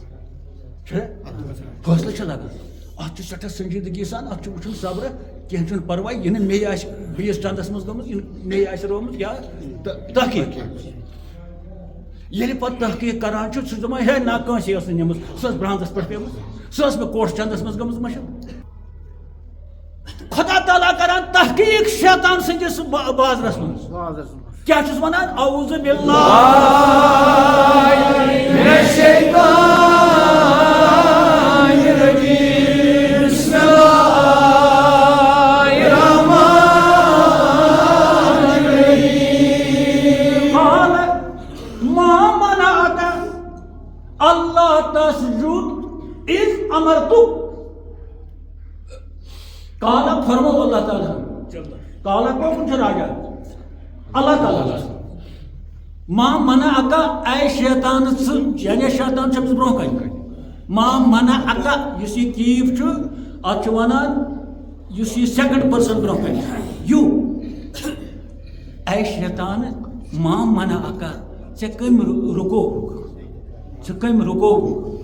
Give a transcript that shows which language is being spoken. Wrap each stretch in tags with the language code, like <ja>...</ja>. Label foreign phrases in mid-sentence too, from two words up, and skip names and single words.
<ks>فٲصلہٕ لگان ات سٹھاہ سنجیدگی سان ات وچھن صبر کینٛہہ چھُنہٕ پرواے یہ مے آسہِ بیٚیِس چندس منٛز گٔمٕژ مے آسہِ رومُت یا تحقیق ییٚلہِ پتہٕ تحقیق کران چھُ سُہ دپان ہے نہ کٲنٛسے ٲس نہٕ نِمٕژ سۄ ٲس برٛانٛدس پٮ۪ٹھ پیٚمٕژ سۄ ٲس مےٚ کوٹھ چندس منٛز گٔمٕژ مشہوٗر خدا تعالیٰ کران تحقیق شیطان سٕنٛدِس بازرس منٛز کیا چھُس ونان</ks> <ar>اعوذ باللہ من الشیطان الرجیم بسم اللہ الرحمن الرحیم قال ما منعك اللہ تسجد اذ امرتك</ar> <ks>قال فرمو اللہ تعالیٰ قال کون چھُ راجا اللہ تعالیٰ</ks> <ar>ما منعك</ar> <ks>اے شیطان یعنی شیطان چھُ أمِس برونٛہہ کَنہِ</ks> <ar>ما منعك</ar> <ks>یُس یہِ کیٖف چھُ اتھ چھُ ونان یُس یہِ</ks> <en>second person</en> <ks>برونٛہہ کَنہِ یوٗ اے شیطان</ks> <ar>ما منعك</ar> <ks>ژےٚ کٔمۍ رُکووُکھ ژٕ کٔمۍ رُکووُکھ</ks>